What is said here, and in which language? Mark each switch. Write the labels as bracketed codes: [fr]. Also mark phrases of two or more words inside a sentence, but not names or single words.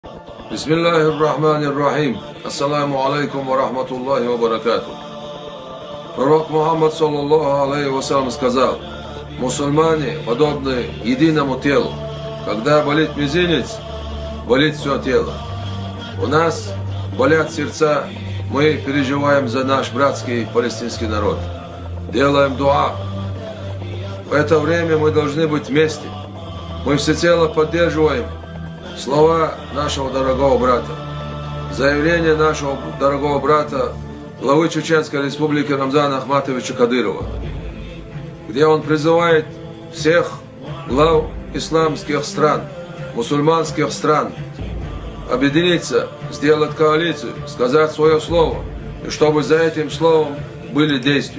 [ar] بسم الله الرحمن الرحيم. السلام عليكم ورحمة الله وبركاته. [ru] Пророк Мухаммад [ar] صلى الله عليه وسلم [ru] сказал: мусульмане подобны единому телу. Когда болит мизинец, болит все тело. У нас болят сердца, мы переживаем за наш братский палестинский народ. Делаем дуа. В это время мы должны быть вместе. Мы всецело поддерживаем слова нашего дорогого брата, заявление нашего дорогого брата, главы Чеченской Республики Рамзана Ахматовича Кадырова, где он призывает всех глав исламских стран, мусульманских стран объединиться, сделать коалицию, сказать свое слово, и чтобы за этим словом были действия.